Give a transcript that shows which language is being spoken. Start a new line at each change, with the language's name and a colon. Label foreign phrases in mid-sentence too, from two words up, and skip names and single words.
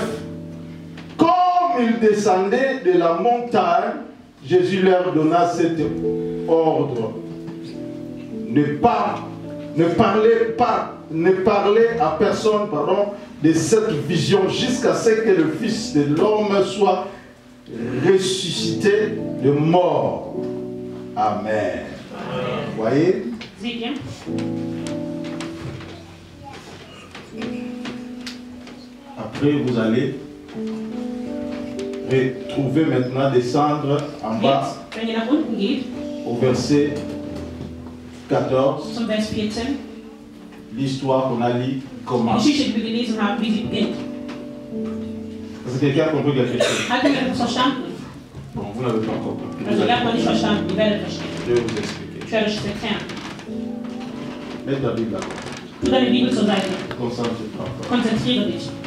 French: Comme ils descendaient de la montagne, Jésus leur donna cet ordre: ne parlez à personne, de cette vision jusqu'à ce que le Fils de l'homme soit ressuscité de mort. Amen. Vous voyez?
German: Seht ihr?
French: Après, vous allez retrouver maintenant, descendre en bas
German: Jetzt, wenn ihr nach unten geht,
French: au verset 14,
German: zum Vers 14,
French: l'histoire qu'on a lue
German: die
French: commence.
German: Geschichte, die wir gelesen haben, wie sie beginnt.
French: Est-ce que quelqu'un a compris quelque chose?
German: Hat jemand das verstanden?
French: Bon, vous n'avez pas encore compris.
German: Also, ihr habt noch nicht verstanden, ihr werdet verstehen.
French: Je vais vous expliquer.
German: Ich werde euch das erklären.
French: Mets ta Bible là.
German: Tu deine Bibel zur Seite.
French: Concentre-toi.
German: Konzentriere dich.